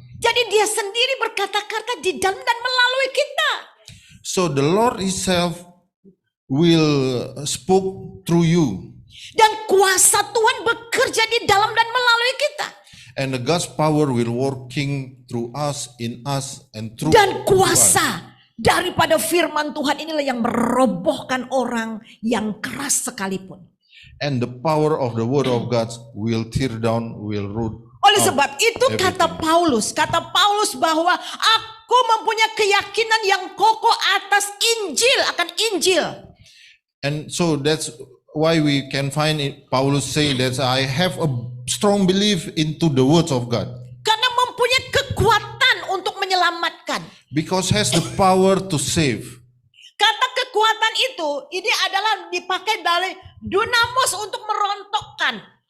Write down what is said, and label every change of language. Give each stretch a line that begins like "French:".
Indonesian: Jadi dia sendiri berkata-kata di dalam dan melalui kita.
English: So the Lord himself will spoke through you.
Indonesian: Dan kuasa Tuhan bekerja di dalam dan melalui kita.
English: And the God's power will working through us, in us, and through
Indonesian: Dan
English: us.
Indonesian: kuasa daripada firman Tuhan inilah yang merobohkan orang yang keras sekalipun.
English: And the power of the word of God will tear down, will root.
Indonesian: Oleh sebab itu kata Paulus bahwa aku mempunyai keyakinan yang kokoh atas Injil, akan Injil.
English: And so that's why we can find it, Paulus saying that I have a strong belief into the words of God.
Indonesian: Karena mempunyai kekuatan untuk menyelamatkan.
English: Because has the power to save.
Indonesian: Kata kekuatan itu, ini adalah dipakai dari dunamos untuk merontokkan.